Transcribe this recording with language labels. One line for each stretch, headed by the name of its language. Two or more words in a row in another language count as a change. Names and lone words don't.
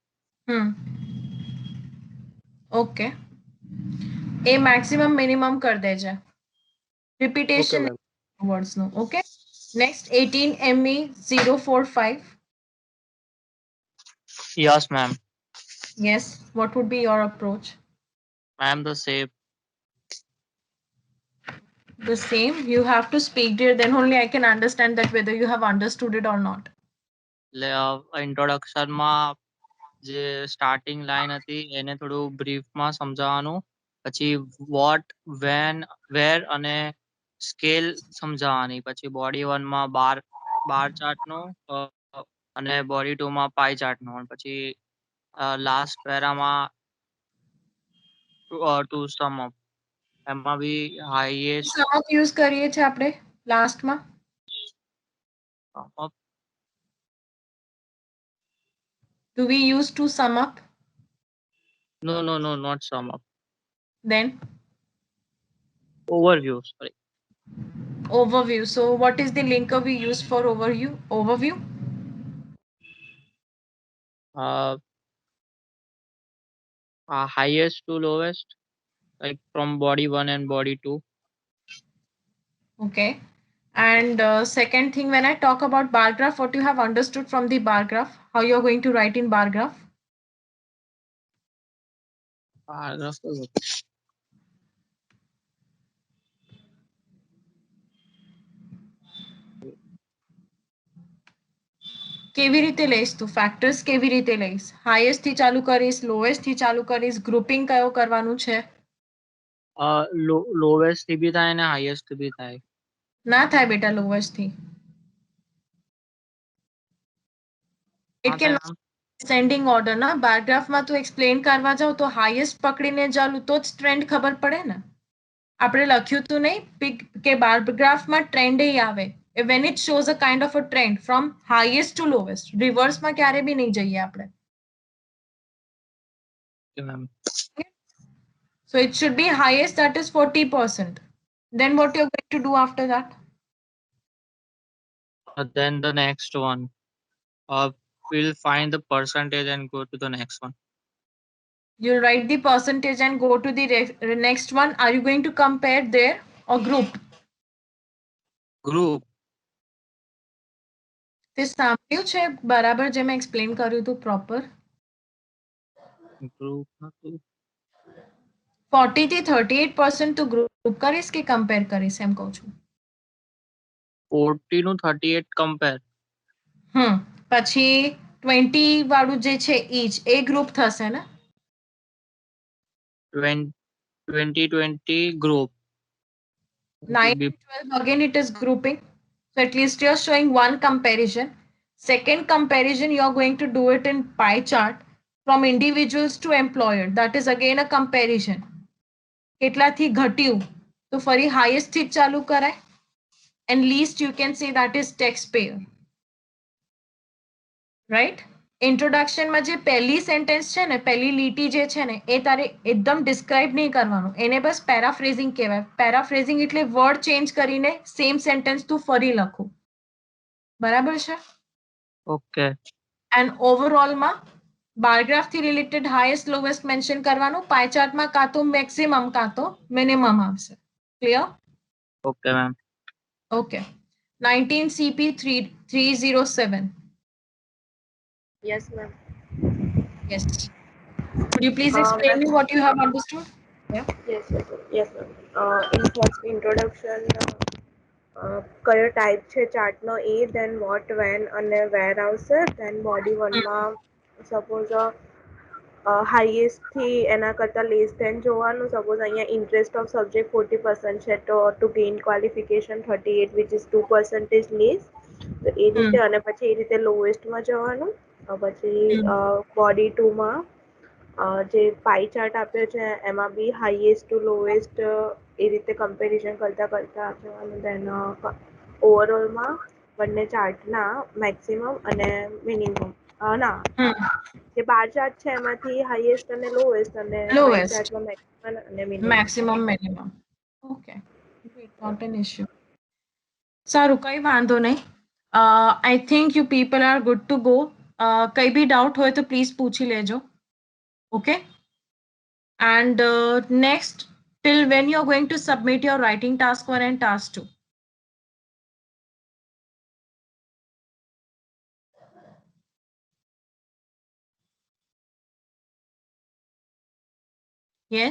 Gujarati: ઓકે, એ
English: maximum minimum
Gujarati: કરી દેજે. ઓકે રિપીટેશન મેમ.
English: વર્ડ્સ નું. okay, next 18 ME 045. Yes, ma'am. Yes, what would be your approach? Ma'am, the same. The same. You have to speak there, then only I can understand that whether you have understood it or not.
Gujarati: ઇન્ટ્રોડક્શન માં જે
English: starting line
Gujarati: હતી એને થોડું બ્રીફમાં સમજાવવાનું, પછી
English: what, when, where
Gujarati: અને સ્કેલ સમજાવવાની, પછી બોડી 1 માં
English: bar chartનું
Gujarati: અને બોડી 2 માં
English: pie chartનું,
Gujarati: પછી
English: last paraમાં to sum up
Gujarati: એમાં બી હાઈએસ્ટ
English: Sum up use
Gujarati: કરીએ છે આપણે લાસ્ટમાં.
English: sum up. Do we use to sum up? No, not sum up. Then Overview, sorry. overview. So what is the linker we use for overview? Overview. Highest to lowest, like from body 1 and body 2. Okay. And second thing, when I talk about bar graph, what you have understood from the bar graph, how you're going to write in bar graph?
Gujarati: કેવી રીતે લઈશ તું? ફેક્ટર્સ કેવી રીતે લઈશ? હાઈએસ્ટ થી ચાલુ કરીશ, લોએસ્ટ થી ચાલુ કરીશ, ગ્રુપિંગ કયો કરવાનું છે? લોવેસ્ટ થી બી થાય ને હાઈએસ્ટ થી બી થાય. ના થાય બેટા લોએસ્ટ થી.
English: It can descending order ના. bar graphમાં
Gujarati: તું એક્સપ્લેન કરવા જાવ તો હાઈએસ્ટ પકડીને ચાલુ તો જ ટ્રેન્ડ ખબર પડે ને. આપણે લખ્યું તું નહીં કે
English: bar graphમાં
Gujarati: ટ્રેન્ડ આવે.
English: When it shows a kind of a trend from highest to lowest,
Gujarati: રિવર્સમાં ક્યારે બી નહીં જઈએ આપણે.
English: So it should be highest, that is 40%. Then what you're going to do after that? Then the next one, we'll find the percentage and go to the next one. You'll write the percentage and go to the next one. Are you going to compare there or group? Group.
Gujarati: તે સાંભળ્યું છે બરાબર જે મેં એક્સપ્લેન કર્યું હતું પ્રોપર?
English: Group
Gujarati: 40 થી 38% તું ગ્રુપ કરીશ કે કમ્પેર કરીશ એમ કહું છું. 40 નું 38 compare. પછી 20 વાળું જે છે each એ ગ્રુપ થશે ને?
English: 20 group. 9 and 12 again it is grouping. So at least you're showing one comparison. Second comparison, you're going to do it in pie chart from individuals to employer. That is again a comparison.
Gujarati: કેટલાથી ઘટ્યું તો ફરી highest થી ચાલુ કરાય.
English: And least you can say that is taxpayer.
Gujarati: Right? Introduction માં જે પહેલી સેન્ટેન્સ છે ને, પહેલી લીટી જે છે ને, એ તારે એકદમ ડિસ્ક્રાઇબ નહીં કરવાનું. એને બસ પેરાફ્રેઝિંગ કહેવાય. પેરાફ્રેઝિંગ એટલે
English: word change
Gujarati: કરીને
English: same sentence
Gujarati: તું ફરી લખું. બરાબર છે? ઓકે.
English: and overallમાં bar graphથી related highest lowest mention
Gujarati: કરવાનું.
English: pie chartમાં
Gujarati: કાં તો મેક્સિમમ કાં તો મિનિમમ આવશે. ક્લિયર?
English: okay ma'am.
Gujarati: ઓકે. 19 CP 307.
English: Yes, ma'am. Yes. Could you please explain me what you have understood? Yeah. Yes, ma'am. In first introduction,
Gujarati: કયો ટાઈપ છે ચાર્ટનો એ,
English: then what, when અને where આવશે. then body 1
Gujarati: માં
English: suppose highest
Gujarati: થી એના કરતાં
English: less than
Gujarati: જોવાનું. સપોઝ અહીંયા
English: interest of subject
Gujarati: 40% છે તો
English: to gain qualification
Gujarati: 38
English: which is 2% less.
Gujarati: તો એ રીતે અને પછી એ રીતે લોએસ્ટમાં જવાનું. પછી બોડી 2 માં જે
English: pie chart
Gujarati: આપ્યો છે એમાં બી
English: highest to lowest
Gujarati: એ રીતે કમ્પેરિઝન કરતા જવાનું.
English: then overallમાં
Gujarati: બંને ચાર્ટના મેક્સિમમ અને મિનિમમ ના જે
English: bar chart
Gujarati: છે એમાંથી હાઈએસ્ટ અને લોએસ્ટ અને પાઈ
English: Lowest.
Gujarati: ચાર્ટમાં મેક્સિમમ અને મિનિમમ.
English: Maximum, minimum. Okay. Great. Not an issue.
Gujarati: સારું, કઈ વાંધો નહીં.
English: I think you people are good to go.
Gujarati: કઈ બી ડાઉટ હોય તો પ્લીઝ પૂછી લેજો.
English: Okay. And next, till when you're going to submit your writing task 1 and task 2? Yes.